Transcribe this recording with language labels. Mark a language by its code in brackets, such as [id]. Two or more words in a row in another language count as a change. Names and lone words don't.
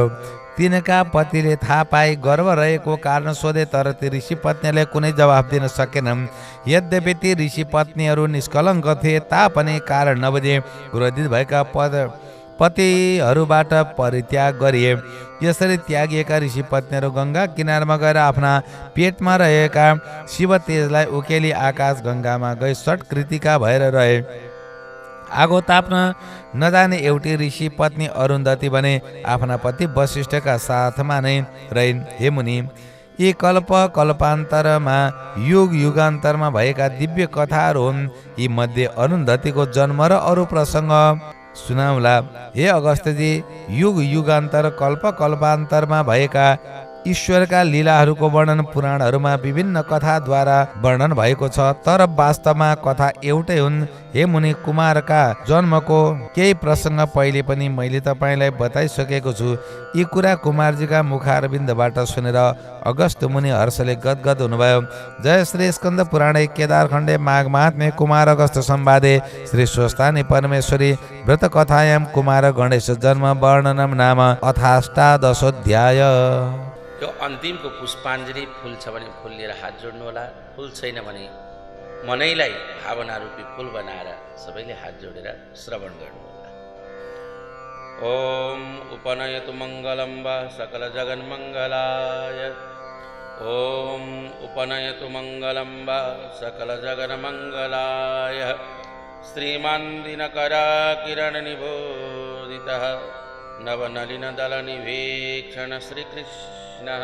[ne] तिनका पतिले थाहा पाए गर्व रहेको कारण सोधे, तर ती ऋषि पत्नीले कुनै जवाफ दिन सकेनन्। यद्यपि ती ऋषि पत्नीहरू निष्कलङ्क थिए तापनि कारण नबुझे क्रोधित भएका पतिहरूबाट परित्याग गरिए। यसरी त्यागिएका ऋषि पत्नीहरू गङ्गा किनारमा गएर आफ्ना पेटमा रहेका शिव तेजलाई उकेली आकाश गङ्गामा गई षट्कृतिका भएर रहे। आगो ताप्न नजाने एउटी ऋषि पत्नी अरुन्धती भने आफ्ना पति वशिष्ठका साथमा नै रहिन्। हे मुनि, यी कल्प कल्पान्तरमा युग युगान्तरमा भएका दिव्य कथाहरू हुन्। यी मध्ये अरुन्धतीको जन्म र अरू प्रसङ्ग सुनाउला। हे अगस्त्यजी, युग युगान्तर कल्प कल्पान्तरमा भएका ईश्वरका लीलाहरूको वर्णन पुराणहरूमा विभिन्न कथाद्वारा वर्णन भएको छ, तर वास्तवमा कथा एउटै हुन्। हे मुनि, कुमारका जन्मको केही प्रसङ्ग पहिले पनि मैले तपाईँलाई बताइसकेको छु। यी कुरा कुमारजीका मुखारविन्दबाट सुनेर अगस्त्य मुनि हर्षले गदगद हुनुभयो। [sa] जय श्री स्कन्द पुराणे केदारखण्डे माघ महात्म्ये कुमार अगस्त्य संवादे श्री स्वस्थानी परमेश्वरी व्रत कथायां कुमार गणेश जन्म वर्णनम नाम अथाष्टादशोऽध्याय। [ne] यो अन्तिमको पुष्पाञ्जली फुल छ भने फुल लिएर हात जोड्नु होला, फुल छैन भने मनैलाई भावना रूपी फुल बनाएर सबैले हात जोडेर श्रवण गर्नु होला। [sa] ओम उपनयतु मङ्गलं वा सकल जगन्मङ्गलाय। ओम उपनयतु मङ्गलं वा सकल जगन्मङ्गलाय। श्रीमान् दिनकराकिरणनिबोधितः नवनलिनदलनिवेक्षण श्रीकृष्णः।